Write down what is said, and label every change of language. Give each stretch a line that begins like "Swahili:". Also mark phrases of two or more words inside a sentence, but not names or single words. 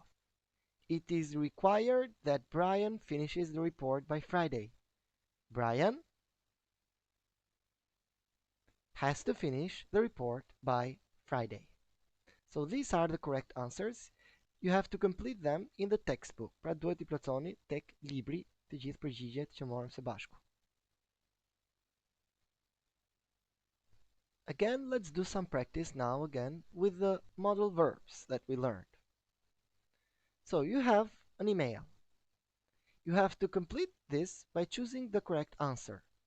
English: It is required that Brian finishes the report by Friday. Brian has to finish the report by Friday. So these are the correct answers. You have to complete them in the textbook.
Albanian: Pra duhet I plotësoni tek libri të gjithë përgjigjet që morëm së bashku.
English: Again, let's do some practice now again with the modal verbs that we learned. So you have an email. You have to complete this by choosing the correct answer.